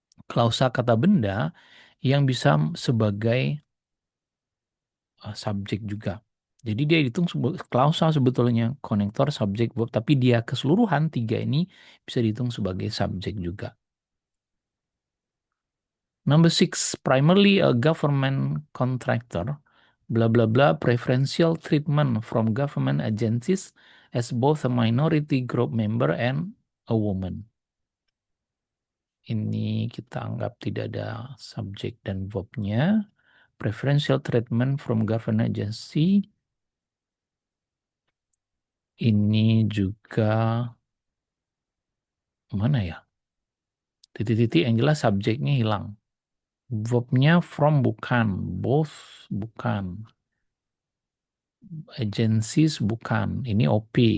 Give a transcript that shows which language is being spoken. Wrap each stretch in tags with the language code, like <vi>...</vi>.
<id>Klausa kata benda yang bisa sebagai subjek juga. Jadi dia hitung klausa sebetulnya, konektor, subjek, verb, tapi dia keseluruhan tiga ini bisa dihitung sebagai subjek juga.</id> <en>Number 6, primarily a government contractor, blah blah blah, preferential treatment from government agencies as both a minority group member and a woman.</en> <id>Ini kita anggap tidak ada subjek dan verbnya.</id> <en>Preferential treatment from government agency.</en> <id>Ini juga mana ya? Titik-titik yang jelas subjeknya hilang. Verbnya from bukan, both bukan, agencies bukan. Ini OP.</id>